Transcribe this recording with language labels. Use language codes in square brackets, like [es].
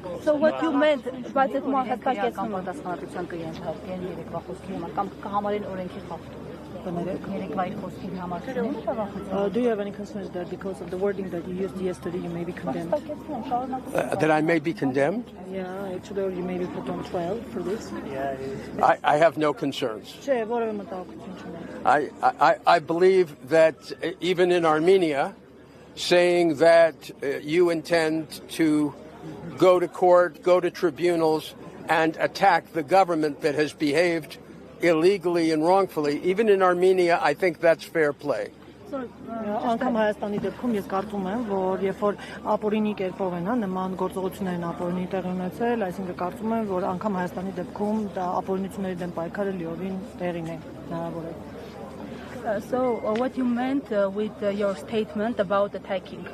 [en] So what you meant, [hy] բայց այդ մարդկայացնում պատասխանատվության կընդհանրեն երեկվա խոսքի համար կամ կհամարեն օրենքի խախտում։ Երեկվայի խոսքի համար [en] Do you have any concerns that because of the wording that you used yesterday you may be condemned? That I may be condemned? Yeah, actually or you may be put on trial for this. I have no concerns. [hy] Չէ, որևէ մտահոգություն չունեմ։ [en] I believe that even in Armenia, saying that you intend to go to court, go to tribunals, and attack the government that has behaved illegally and wrongfully, even in Armenia, I think that's fair play. [hy] Անկամ Հայաստանի դեպքում ես կարծում եմ, որ երբ որ ապօրինի կերպով են նման գործողություններն ապօրինի տեղի ունեցել, այսինքն կարծում եմ, որ անկամ Հայաստանի դեպքում դա ապօրինությունների դեմ պայքարը լիովին տեղին է հնարավոր է։ [en] So what you meant with your statement about attacking?